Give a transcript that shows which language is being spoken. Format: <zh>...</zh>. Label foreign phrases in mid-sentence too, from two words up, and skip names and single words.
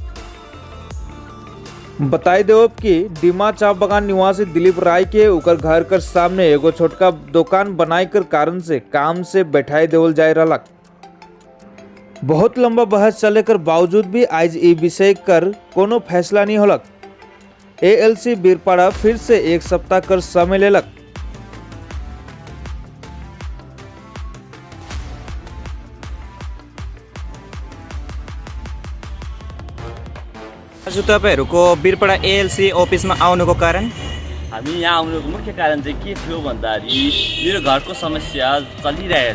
<sck>बताई दो कि डिमा चा बगान निवासी दिलीप राय के उकर घर कर सामने एगो छोटका दुकान बनाई कर कारण से काम से बैठाई देवल जाए रहलक। बहुत लंबा बहस चले कर बावजूद भी आज ई विषय कर कोनो फैसला नहीं होलक। एएलसी बिरपड़ा फिर से 1 सप्ताह कर समय लेलक।</sck> <ne>आज तपाईहरुको बिरपड़ा एएलसी अफिसमा आउनुको कारण? हामी यहाँ आउनुको मुख्य कारण चाहिँ के थियो भन्दाखेरि मेरो घरको समस्या चलिरहेछ।</ne>